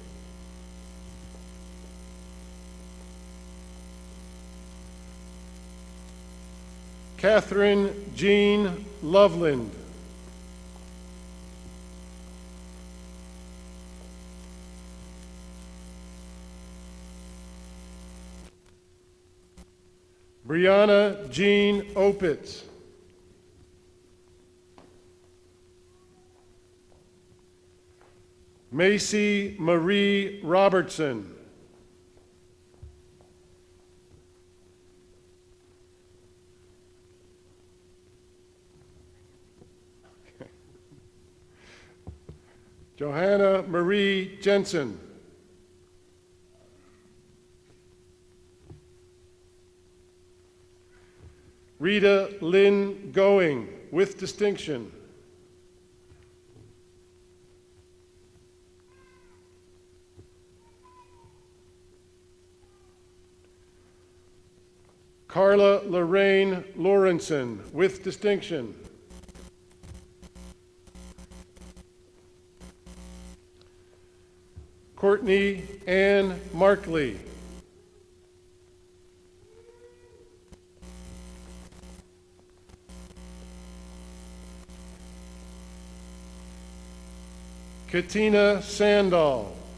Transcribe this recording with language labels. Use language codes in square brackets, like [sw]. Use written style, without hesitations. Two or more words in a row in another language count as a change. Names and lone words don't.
[en] Catherine Jean Loveland. Brianna Jean Opitz. Macy Marie Robertson. Johanna Marie Jensen. Rita Lynn Going, with distinction. Carla Lorraine Lawrenson, with distinction. Courtney Ann Markley. Katina Sandall.